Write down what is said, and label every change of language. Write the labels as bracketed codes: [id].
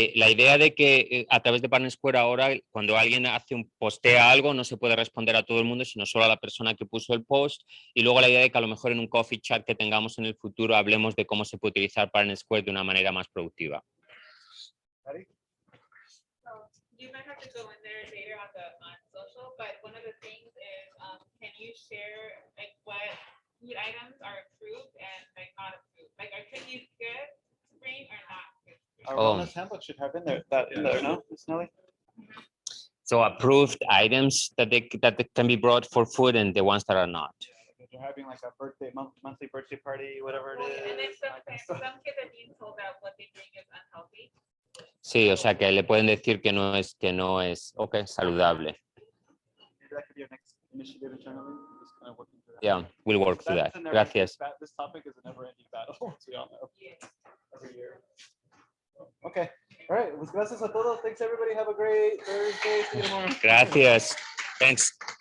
[es] La idea de que a través de Parent Square ahora, cuando alguien postea algo, no se puede responder a todo el mundo, sino solo a la persona que puso el post. Y luego la idea de que a lo mejor en un coffee chat que tengamos en el futuro hablemos de cómo se puede utilizar Parent Square de una manera más productiva. [en] You might have to go in there later on social, but one of the things is, can you share like what food items are approved and like not approved? Like are cookies good to bring or not good? Our wellness handbook should have in there, no, Ms. Nelly? So approved items that can be brought for food and the ones that are not. If you're having like a monthly birthday party, whatever it is. And then some kids are being told that what they bring is unhealthy. [es] Sí, o sea que le pueden decir que no es, okay, saludable. [en] Maybe that could be our next initiative internally. Just kind of working through that. Yeah, we'll work through that. That's a never- [es] Gracias. [en] This topic is a never-ending battle, as we all know. Every year. Okay. All right. [es] Pues gracias a todos. [en] Thanks, everybody. Have a great Thursday. See you tomorrow. [es] Gracias. [en] Thanks.